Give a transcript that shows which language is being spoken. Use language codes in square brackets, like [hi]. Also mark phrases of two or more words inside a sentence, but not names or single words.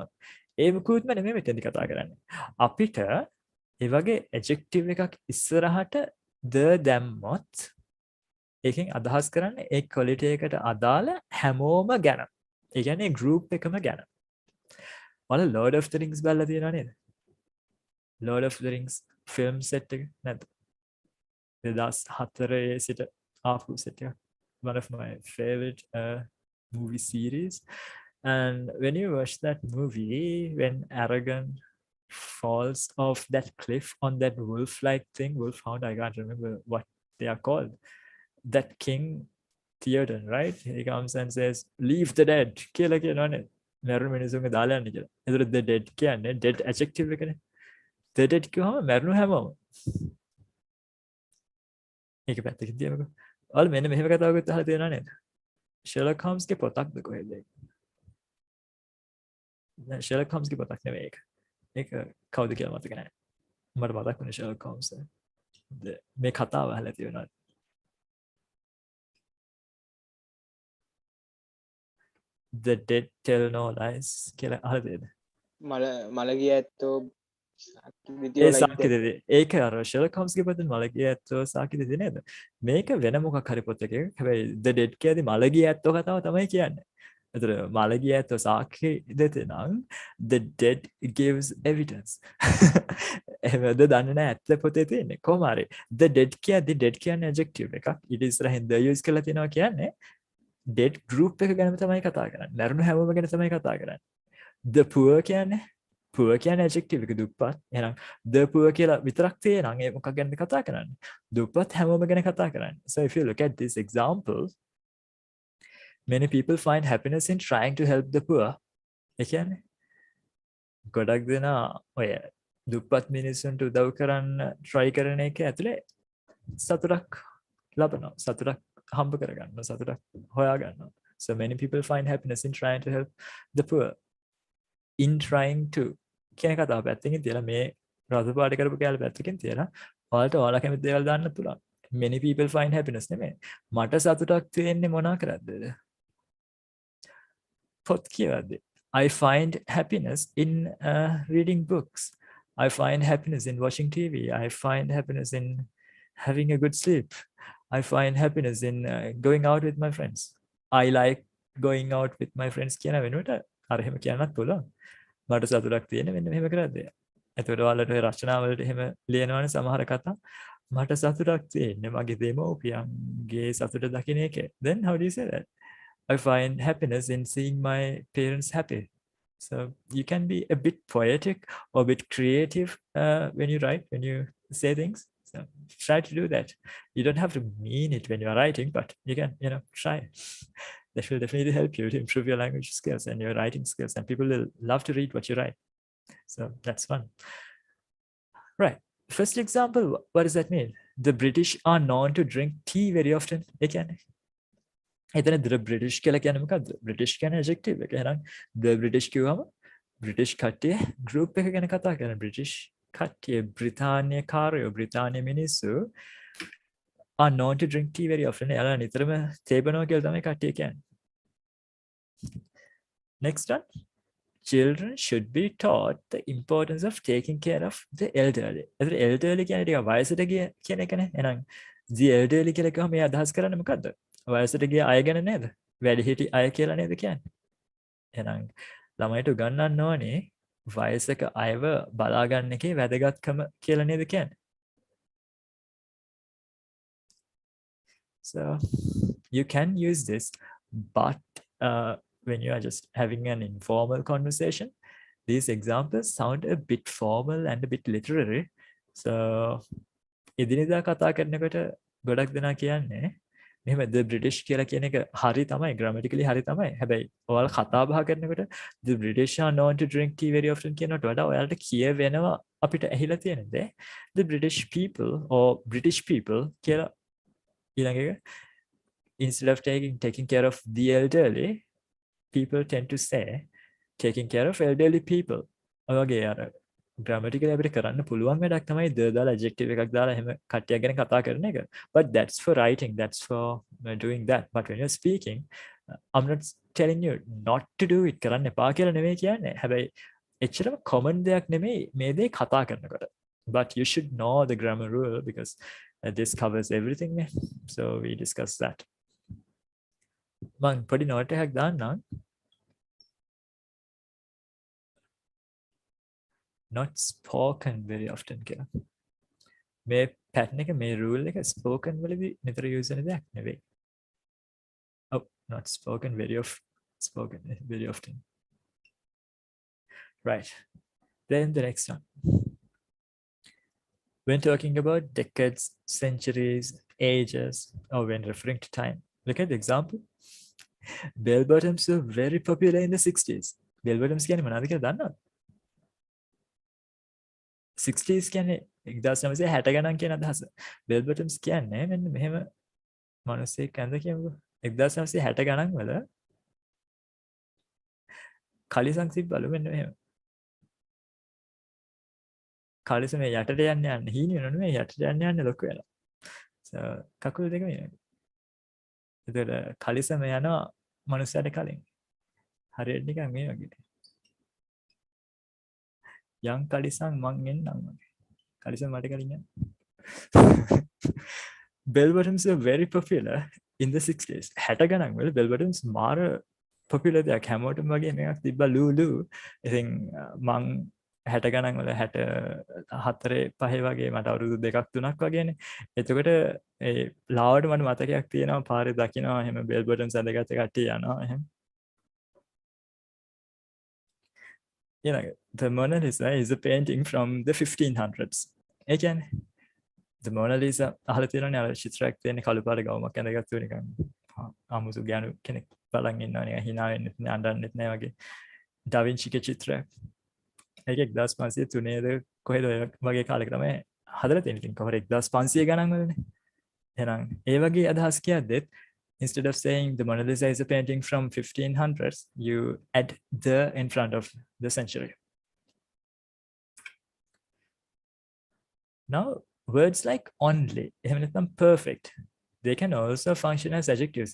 [si] ඒ මුකුත්ම නෙමෙයි මෙතෙන්දි කතා කරන්නේ. අපිට ඒ වගේ adjective එකක් ඉස්සරහට the දැම්මොත් ඒකෙන් අදහස් කරන්නේ ඒ quality එකට අදාළ හැමෝම ගැන. ඒ කියන්නේ group එකම ගැන. ඔයාලා Lord of the Rings බලලා තියෙනව නේද? Lord of the Rings [en] film set [si] එක නැද්ද? 2004 සිට ආපු set එක. [en] One of my favorite movie series. And when you watch that movie, when Aragorn falls off that cliff on that wolf-like thing, wolfhound, I can't remember what they are called. That king Theoden, right? He comes and says, "Leave the dead." [si] කියලා කියනවනේ. මරණ මිනිසුන්ගේ දාලා යන්න කියලා. ඒතර [en] the dead [si] කියන්නේ [en] dead adjective [si] එකනේ. [en] The dead [si] කියවම මරණු හැමෝම. ඒක පැත්තකින් තියමුකෝ. ඔයාලා මෙන්න මෙහෙම කතාවකුත් අහලා තියෙනව නේද? Sherlock Holmesගේ පොතක්ද කොහෙද ඒක? නෑ Sherlock Holmesගේ පොතක් නෙවෙයි ඒක. ඒක කවුද කියලා මතක නැහැ. මට මතක් වුණේ Sherlock Holmes. මේ කතාව අහලා තියෙනවා. [en] The dead tell no lies [si] කියලා අහලා තියෙද? මලගිය ඇත්තෝ ඒ සාක්ෂි දෙදී. ඒක අර Sherlock Holmesගේ පොතේ මලගිය ඇත්තෝ සාක්ෂි දෙදී නේද? මේක වෙන මොකක් හරි පොතක. හැබැයි [en] The Dead [si] කියදී මලගිය ඇත්තෝ කතාව තමයි කියන්නේ. ඒතර මලගිය ඇත්තෝ සාක්ෂි දෙතේ නම් [en] The Dead gives evidence. [si] එහෙමද දන්නේ නැහැ ඇත්ත පොතේ තියෙන්නේ. කොහොම හරි [en] The Dead [si] කියන්නේ adjective එකක්. ඊට ඉස්සරහින් [en] the use [si] කරලා තිනවා කියන්නේ [en] dead group [si] එක ගැනම තමයි කතා කරන්නේ. මරණු හැමෝම ගැන තමයි කතා කරන්නේ. [en] The poor [si] කියන්නේ adjective එක දුප්පත්. එහෙනම් [en] the poor [si] කියලා විතරක් තියෙනනම් ඒ මොකක් ගැනද කතා කරන්නේ? දුප්පත් හැමෝම ගැන කතා කරන්නේ. [en] So if you look at this example, many people find happiness in trying to help the poor. [si] ඒ කියන්නේ ගොඩක් දෙනා ඔය දුප්පත් මිනිස්සුන්ට උදව් කරන්න try කරන එක ඇතුලේ සතුටක් ලබනවා. සතුටක් හම්බ කරගන්නවා. සතුටක් හොයාගන්නවා. So many people find happiness in trying to help the poor. [en] In trying to [si] කියන කතාව පැත්තකින් තියලා මේ රස පාඩ කරපු කැලේ පැත්තකින් තියලා ඔයාලා කැමති දේවල් දාන්න පුළුවන්. [en] Many people find happiness [si] නෙමෙයි. මට සතුටක් තියෙන්නේ මොනා කරද්දද? පොත් කියවද්දී. [en] I find happiness in reading books. I find happiness in watching TV. I find happiness in having a good sleep. I find happiness in going out with my friends. I like going out with my friends [si] කියන වෙනුවට අර එහෙම කියන්නත් පුළුවන්. මට සතුටක් තියෙන මෙන්න මෙහෙම කරද්දී. එතකොට ඔයාලට ඔය රචනා වලට එහෙම ලියනවනේ සමහර කතා. මට සතුටක් තියෙන්නේ මගේ දෙමව්පියන්ගේ සතුට දකින්න එකේ. [en] Then how do you say that? I find happiness in seeing my parents happy. So you can be a bit poetic or a bit creative when you write, when you say things. So try to do that. You don't have to mean it when you are writing, but you can, try. That will definitely help you to improve your language skills and your writing skills, and people will love to read what you write. So that's fun. Right. First example, what does that mean? The British are known to drink tea very often. [si] Again. එතන [en] the British [si] කියලා කියන්නේ මොකද්ද? British කියන්නේ adjective එක. එහෙනම් [en] the British [si] කියවම British කට්ටිය group එක ගැන කතා කරන British කට්ටිය බ්‍රිතාන්‍ය කාරයෝ බ්‍රිතාන්‍ය මිනිස්සු [en] are known to drink tea very often. [si] එයාලා නිතරම තේ බොනවා කියලා තමයි කට්ටිය කියන්නේ. [en] Next one. Children should be taught the importance of taking care of the elderly. [si] එතකොට elderly කියන්නේ ටික වයසට ගිය කියන එකනේ. එහෙනම් [en] the elderly [si] කියලා කිව්වම මේ අදහස් කරන්නේ මොකද්ද? වයසට ගිය අය ගැන නේද? වැඩිහිටි අය කියලා නේද කියන්නේ? එහෙනම් ළමයිට උගන්වන්න ඕනේ වයසක අයව බලා ගන්න එකේ වැදගත්කම කියලා නේද කියන්නේ? [en] So you can use this, but when you are just having an informal conversation, these examples sound a bit formal and a bit literary. [si] So එදිනෙදා කතා කරනකොට ගොඩක් දෙනා කියන්නේ මෙහෙම [en] the British [si] කියලා කියන එක හරි තමයි, grammatically හරි තමයි. හැබැයි ඔයාලා කතා බහ කරනකොට [en] the British are known to drink tea very often [si] කියනට වඩා ඔයාලට කියවෙනවා අපිට ඇහිලා තියෙන දේ [en] the British people or British people [si] කියලා ඊළඟ එක [en] instead of taking care of the elderly, people tend to say taking care of elderly people. [si] ඔයගේ අර grammatically අපිට කරන්න පුළුවන් වැඩක් තමයි the දාලා adjective එකක් දාලා එහෙම කට්ටියක් ගැන කතා කරන එක. [en] But that's for writing, that's for doing that. But when you're speaking, I'm not telling you not to do it. [si] කරන්න එපා කියලා නෙමෙයි කියන්නේ. හැබැයි එච්චරම common දෙයක් නෙමෙයි මේ දේ කතා කරනකොට. [en] But you should know the grammar rule because this covers everything. So we discussed that. [si] මං පොඩි note එකක් දාන්නම්. [en] Not spoken very often කියලා. [si] මේ pattern එක මේ rule එක spoken වලදී නිතර use වෙන දෙයක් නෙවෙයි. [en] Oh, not spoken very often. Right. Then the next one. When talking about decades, centuries, ages, or when referring to time, look at the example. Bell bottoms were very popular in the 60s. Bell bottoms [si] කියන්නේ මොනවද කියලා දන්නවද? 60s කියන්නේ 1960 ගණන් කියන අදහස. [en] Bell bottoms [si] කියන්නේ මෙන්න මෙහෙම මිනිස්සෙක් ඇඳ කියමුකෝ. 1960 ගණන් වල කලිසම් සිබ්බලු මෙන්න මෙහෙම. කලිසම යටට යන්න හීන වෙනවනේ මේ යටට යන්න ලොකු වෙනවා. කකුල් දෙක මේ. ඒතර කලිසම යනවා මනුස්සයට කලින්. හරියට නිකන් මේ වගේ. යම් කලිසම් මං එන්නම් වගේ. කලිසම් මට කලින් යන්න. Bell bottoms were very popular in the 60s. 60 ගණන් වල [en] bell bottoms [si] මාර popular දෙයක්. හැමෝටම වගේ මේකක් තිබ්බා ලූ. ඉතින් මං 60 ගණන් වල 64 5 වගේ මට අවුරුදු 2ක් 3ක් වගේනේ. එතකොට ඒ ලාවට මට මතකයක් තියෙනවා පාරේ දකිනවා එහෙම [en] bell bottoms [si] ඇඳගත්ත කට්ටිය යනවා එහෙම. [en] The Mona Lisa is a painting from the 1500s. [si] ඒ කියන්නේ the Mona Lisa අහලා තියෙනවනේ අර චිත්‍රයක් තියෙන කළු පාට ගවුමක් ඇඳගත්තු නිකන් අමුතු ගෑනු කෙනෙක් බලන් ඉන්නවා නිකන් hina වෙන්නෙත් නෑ අඬන්නෙත් නෑ වගේ. Da Vinci චිත්‍රයක්. ඒක 1503 කොහෙද ඔය වගේ කාලෙක තමයි හදලා තියෙන්නේ. ඉතින් කොහොර 1500 ගණන් වලනේ. එහෙනම් ඒ වගේ අදහස් කියද්දෙත් [en] instead of saying the Mona Lisa is a painting from 1500s, you add the in front of the century. Now, words like only, [si] එහෙම නැත්නම් [en] perfect, they can also function as adjectives.